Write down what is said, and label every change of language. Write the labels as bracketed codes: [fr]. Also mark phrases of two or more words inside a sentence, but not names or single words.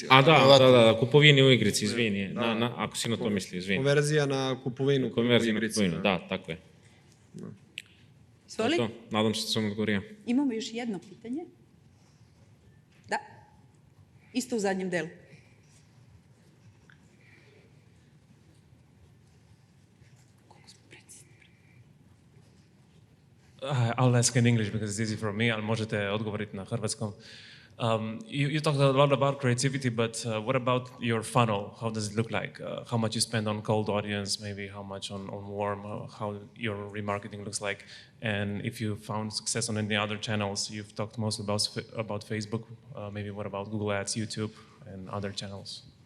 [sr] Da, kupovini u igrici, izvini. Ako si na to mislio, izvini. Konverzija na kupovinu u igrici. Da, tako je. Svoli? Nadam se da sam odgovorio. Imamo još jedno pitanje. Da. Isto u zadnjem delu. [en] I'll ask in English because it's easy for me, [sr] ali možete odgovoriti na hrvatskom. [en] You talked a lot about creativity, but what about your funnel? How does it look like? How much you spend on cold audience, maybe how much on warm, how your remarketing looks like? And if you found success on any other channels, you've talked mostly about Facebook, maybe what about Google Ads, YouTube, and other channels?